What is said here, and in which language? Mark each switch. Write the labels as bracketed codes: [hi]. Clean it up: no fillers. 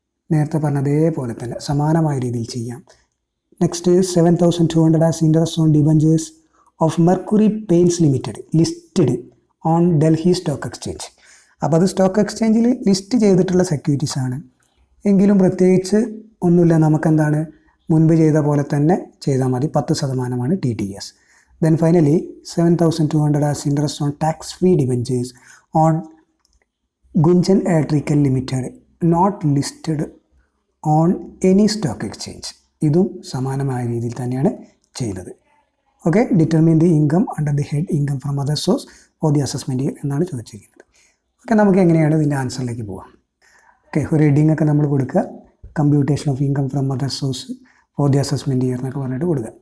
[ml] നേരത്തെ പറഞ്ഞതേപോലെ തന്നെ സമാനമായ രീതിയിൽ ചെയ്യാം. [en] Next 7,200 as interest on debentures of Mercury Paints Limited listed on Delhi stock exchange. [ml] അപ്പോൾ അത് സ്റ്റോക്ക് എക്സ്ചേഞ്ചിൽ ലിസ്റ്റ് ചെയ്തിട്ടുള്ള സെക്യൂരിറ്റീസാണ് എങ്കിലും പ്രത്യേകിച്ച് ഒന്നുമില്ല, നമുക്കെന്താണ് മുൻപ് ചെയ്ത പോലെ തന്നെ ചെയ്താൽ മതി. [en] 10% TDS. Then finally 7,200 as interest on tax-free debentures on Gunjan Electrical Limited not listed on any stock exchange. [ml] ഇതും സമാനമായ രീതിയിൽ തന്നെയാണ് ചെയ്തത്. [en] okay, determine the income under the head income from other source for the assessment year [ml] എന്നാണ് ചോദിച്ചിരിക്കുന്നത്. Okay, നമുക്ക് എങ്ങനെയാണ് ഇതിൻ്റെ ആൻസറിലേക്ക് പോകാം? ഓക്കെ, ഒരു ഹെഡിങ് ഒക്കെ നമ്മൾ കൊടുക്കുക, [en] computation of income from other source for the assessment year [ml] എന്നൊക്കെ പറഞ്ഞിട്ട് കൊടുക്കുക.